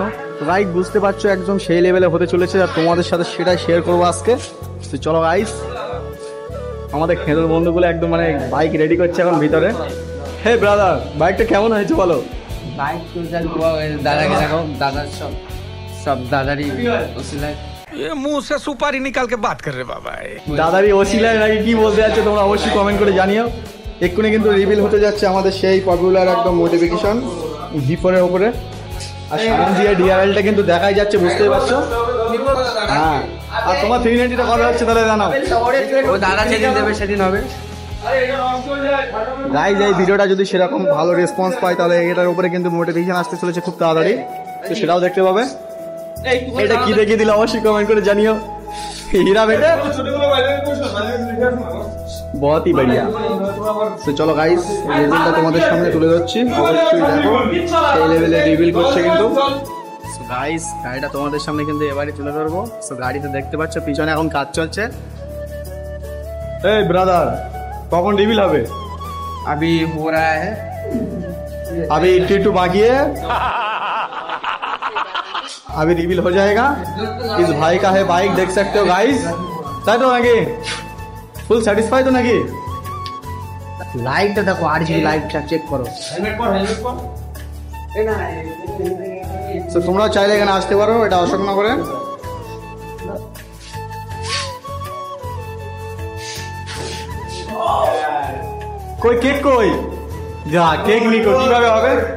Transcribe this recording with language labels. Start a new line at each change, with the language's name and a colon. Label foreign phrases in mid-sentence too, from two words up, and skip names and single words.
Bangla: রাইট, বুঝতে পারছো, একদম সেই লেভেলে হতে চলেছে, আর তোমাদের সাথে সেটাই শেয়ার করবো আজকে। তো চলো গাইজ, আমাদের খেলোর বন্ধুগুলো একদম মানে বাইক রেডি করছে এখন ভিতরে। হে ব্রাদার, বাইকটা কেমন হয়েছে বলো? বাইক তো দাদাকে দেখো, দাদার সব দাদারই
Hindi: मुंह से सुपारी निकाल के बात कर रहे बाबा।
Bangla: দাদারই ওসিলায় নাকি কি বলতে যাচ্ছে তোমরা অবশ্যই কমেন্ট করে জানিও। এক্ষুনি কিন্তু রিভিল হতে যাচ্ছে আমাদের সেই পপুলার একদম মোটিফিকেশন V4-এর উপরে, আর সামনে দিয়ে ডিআরএলটা কিন্তু দেখাই যাচ্ছে, বুঝতেই পারছো। হ্যাঁ, আর তোমার 390টা কবে হচ্ছে তাহলে জানাও। ও দাদা যেদিন দেবে সেদিন হবে। গাইজ, এই ভিডিওটা যদি সেরকম ভালো রেসপন্স পায় তাহলে এটার উপরে কিন্তু মোটিভেশন আসতে চলেছে খুব তাড়াতাড়ি, তো সেটাও দেখতে পাবে। এটা কি দেখিয়ে দিলে অবশ্যই কমেন্ট করে জানিও।
Hindi: हीरा बेटा बहुत ही बढ़िया।
Bangla: তো চলো গাইস, রিভিলটা তোমাদের সামনে তুলে ধরছি, অবশ্যই দেখো এই লেভেলে রিভিল করছে কিন্তু। সো গাইস, গাড়িটা তোমাদের সামনে কিন্তু এবারে তুলে ধরবো। সো গাড়িতে দেখতে পাচ্ছ পিছনে এখন কাজ চলছে। এই ব্রাদার, কখন রিভিল হবে?
Hindi: अभी हो रहा है, अभी टिटू बाकी है, अभी रिवील हो जाएगा। इस भाई का है बाइक, देख सकते हो गाइस।
Bangla: তাই তো নাকি?
English: full satisfy
Bangla: তো নাকি? লাইটটা দেখো, RGB লাইটটা চেক করো। তো তোমরা চাইলে এখানে আসতে পারো, এটা অশোকনগরে। কই কেক, কই যা কেক নিকো, কিভাবে হবে?